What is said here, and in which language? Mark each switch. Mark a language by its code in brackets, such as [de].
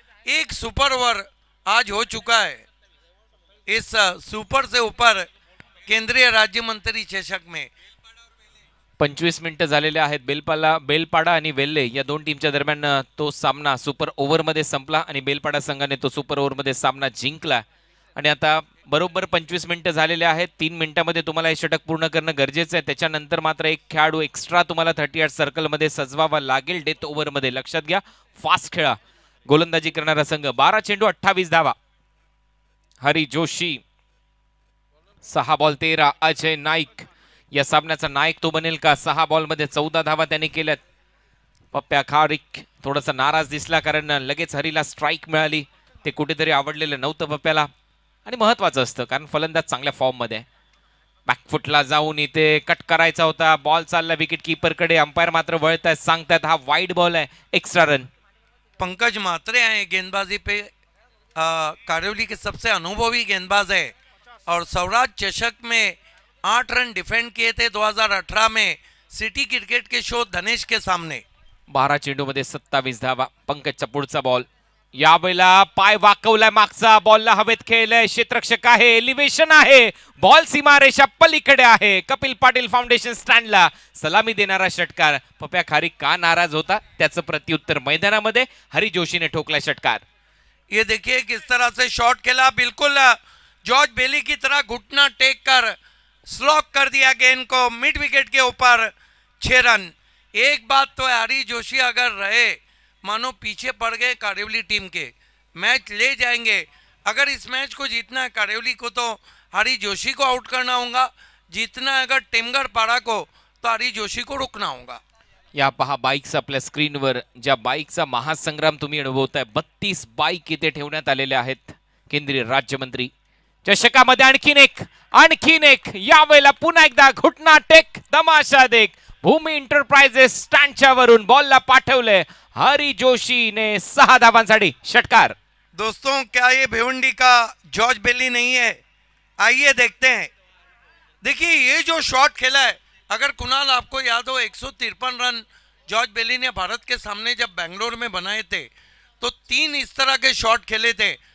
[hi] एक super over आज हो चुका है इस सुपर से ऊपर केंद्रीय राज्य मंत्री चषक में। [mr] 25 मिनिटं झालेले आहेत. बेलपाडा आणि वेल्ले या 2 टीमच्या दरम्यान तो सामना सुपर ओव्हरमध्ये संपला आणि बेलपाडा संघाने तो सुपर ओव्हरमध्ये सामना जिंकला. आणि आता बरोबर 25 मिनिटं झालेले आहेत. 3 मिनिटांमध्ये तुम्हाला हे षटक पूर्ण करणं गरजेचं आहे. त्याच्यानंतर मात्र एक खेळाडू एक्स्ट्रा तुम्हाला 38 सर्कलमध्ये सजवावा लागेल डेथ ओव्हरमध्ये. लक्षात घ्या, फास्ट खेळा. गोलंदाजी करणारा संघ. 12 चेंडू 28 धावा. हरी जोशी 6 बॉल 13. अजय नाईक या सामन्याचा नायक तो बनेल का? 6 बॉलमध्ये 14 धावा त्याने केल्यात. पप्प्या खारिक थोडासा नाराज दिसला कारण लगेच हरीला स्ट्राईक मिळाली. ते कुठेतरी आवडलेलं नव्हतं पप्प्याला आणि महत्वाचं असतं कारण फलंदाज चांगल्या फॉर्म मध्ये. बॅकफुटला जाऊन इथे कट करायचा होता. बॉल चालला विकेट कीपरकडे. अंपायर मात्र वळतायत, सांगतायत हा वाईड बॉल आहे. Extra run. [hi] पंकज मात्रे आए गेंदबाजी पे। कारिवली के सबसे अनुभवी गेंदबाज है और स्वराज चषक में 8 रन डिफेंड किए थे 2018 में सिटी क्रिकेट के शो धनेश के सामने। [mr] 12 चेंडू मध्ये 27 धावा. पंकजचा पुढचा बॉल. यावेळेला पाय वाकवलाय मागचा. बॉलला हवेत खेळलंय. क्षेत्ररक्षक आहे. एलिव्हेशन आहे. बॉल सीमारेषा पलीकडे आहे. कपिल पाटील फाउंडेशन स्टँडला सलामी देणारा षटकार. पप्या खारी का नाराज होता त्याचं प्रत्युत्तर मैदानामध्ये हरी जोशीने ठोकला षटकार. [hi] ये देखिए किस तरह से शॉट खेला, बिल्कुल जॉर्ज बेली की तरह घुटना टेक कर स्लॉक कर दिया गेंद को मिड विकेट के ऊपर. 6 रन। एक बात तो है, हरी जोशी अगर रहे मानो पीछे पड़ गए कारिवली टीम के, मैच ले जाएंगे। अगर इस मैच को जीतना है कारिवली को तो हरी जोशी को आउट करना होगा. जीतना है अगर टेमघर पाड़ा को तो हरी जोशी को रुकना होगा. [mr] या पहा बाईक्स आपल्या स्क्रीनवर. ज्या बाईकचा महासंग्राम तुम्ही अनुभवताय. 32 बाईक इथे ठेवण्यात आलेल्या आहेत. केंद्रीय राज्यमंत्री चषकामध्ये आणखीन एक यावेळेला पुन्हा एकदा [hi] घुटना टेक तमाशा देख. [mr] भूमी इंटरप्राइजेस स्टँडच्या वरून बॉलला पाठवले हरी जोशी ने 6 धावांसाठी षटकार. [hi] दोस्तों क्या ये भिवंडी का जॉर्ज बेली नहीं है? आइए देखते हैं. देखिए ये जो शॉट खेला है, अगर कुणाल आपको याद हो 153 रन जॉर्ज बेली ने भारत के सामने जब बेंगलोर में बनाए थे तो 3 इस तरह के शॉट खेले थे.